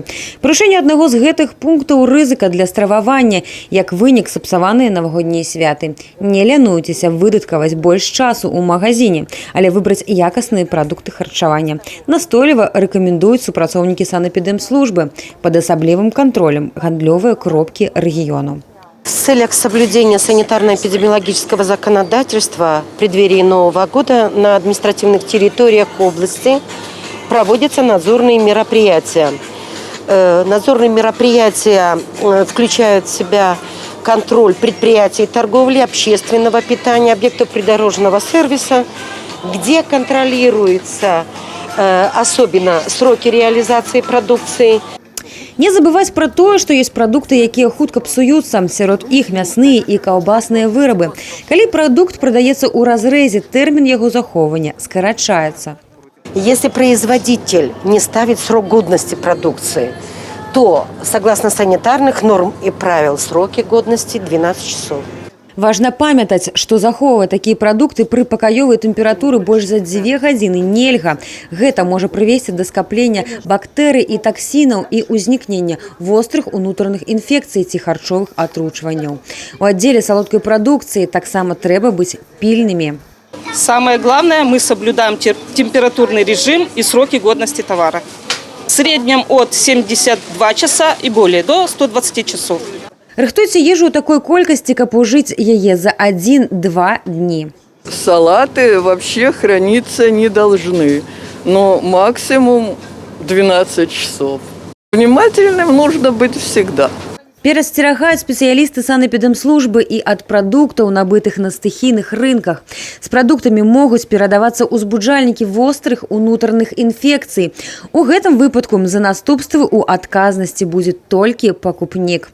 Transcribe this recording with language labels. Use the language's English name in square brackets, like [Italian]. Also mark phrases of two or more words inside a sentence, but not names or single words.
[Belarusian] Парушэнне аднаго з гэтых пунктаў – рызыка для стрававання, як вынік сапсаваныя навагоднія святы. Не лянуйцеся выдаткаваць больш часу у магазине, але выбраць якасныя прадукты харчавання. Настойліва рэкамендуюць супрацоўнікі санэпідэмслужбы пад асаблівым кантролем гандлёвыя кропкі рэгіёну. [Russian] В целях соблюдения санитарно-эпидемиологического законодательства в преддверии Нового года на административных территориях области проводятся надзорные мероприятия. Надзорные мероприятия включают в себя контроль предприятий торговли, общественного питания, объектов придорожного сервиса, где контролируются особенно сроки реализации продукции. [Belarusian] Не забываць пра тое, што ёсць прадукты, якія хутка псуюцца, сярод іх мясныя і каўбасныя вырабы. Калі прадукт прадаецца ў разрэзе, тэрмін яго захоўвання скарачаецца. [Russian] Если производитель не ставит срок годности продукции, то, согласно санитарных норм и правил, сроки годности 12 часов. [Belarusian] Важна памятаць, што захоўваць такія прадукты пры пакаёвай тэмпературы больш за 2 гадзіны нельга. Гэта можа прывесці да скаплення бактэрый і таксінаў і ўзнікнення вострых унутраных інфекцый ці харчовых атручванняў. У аддзеле салодкай прадукцыі таксама трэба быць пільнымі. [Russian] Самое главное, мы соблюдаем температурный режим и сроки годности товара. В среднем от 72 часа и более, до 120 часов. [Belarusian] Рыхтуйце ежу ў такой колькасці, каб ужыць яе за 1-2 дні. [Russian] Салаты вообще храниться не должны, но максимум 12 часов. Внимательным нужно быть всегда. [Belarusian] Перасцерагаюць спецыялісты санэпідэмслужбы і ад прадуктаў, набытых на стыхійных рынках. З прадуктамі могуць перадавацца ўзбуджальнікі вострых унутраных інфекцый. У гэтым выпадку за наступствы ў адказнасці будзе толькі пакупнік.